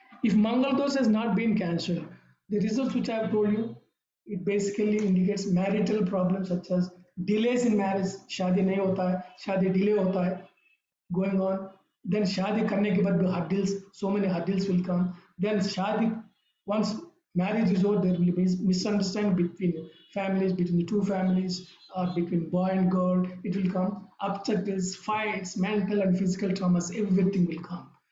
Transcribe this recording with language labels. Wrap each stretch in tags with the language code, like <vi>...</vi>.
<en>If Mangal dosha has not been cancelled, the results which I have told you, it basically indicates marital problems such as delays in marriage.</en> <hi>शादी नहीं होता है, शादी delay होता है,</hi> <en>going on. Then</en> <hi>शादी करने के बाद</hi> <en>hurdles, so many hurdles will come. Then शादी, once marriage is over, there will be misunderstanding between families, between the two families, or between boy and girl. It will come obstacles, fights, mental and physical traumas, everything will come.</en>